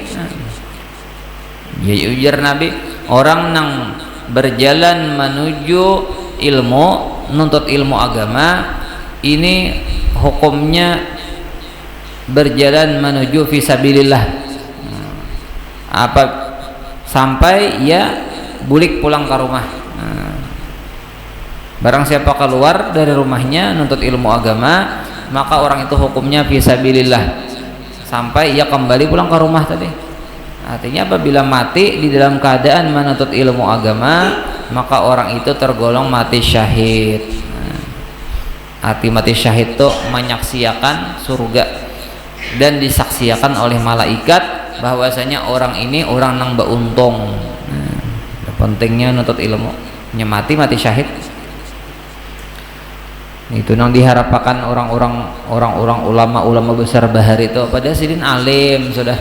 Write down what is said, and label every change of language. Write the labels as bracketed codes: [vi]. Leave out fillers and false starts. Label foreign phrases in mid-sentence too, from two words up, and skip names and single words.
[bjn] Ya ujar Nabi, orang nang berjalan menuju ilmu, nuntut ilmu agama, ini hukumnya berjalan menuju fisabilillah. Apa sampai ya bulik pulang ke rumah. [id] Barang siapa keluar dari rumahnya nuntut ilmu agama, maka orang itu hukumnya fisabilillah sampai ia kembali pulang ke rumah tadi. Artinya apabila mati di dalam keadaan menuntut ilmu agama, maka orang itu tergolong mati syahid. Arti mati syahid itu menyaksikan surga, dan disaksikan oleh malaikat bahwasanya orang ini orang nang beuntung. Pentingnya nuntut ilmu, mati syahid. [bjn] Itu nang diharapkan orang-orang ulama besar bahari itu pada sidin alim sudah.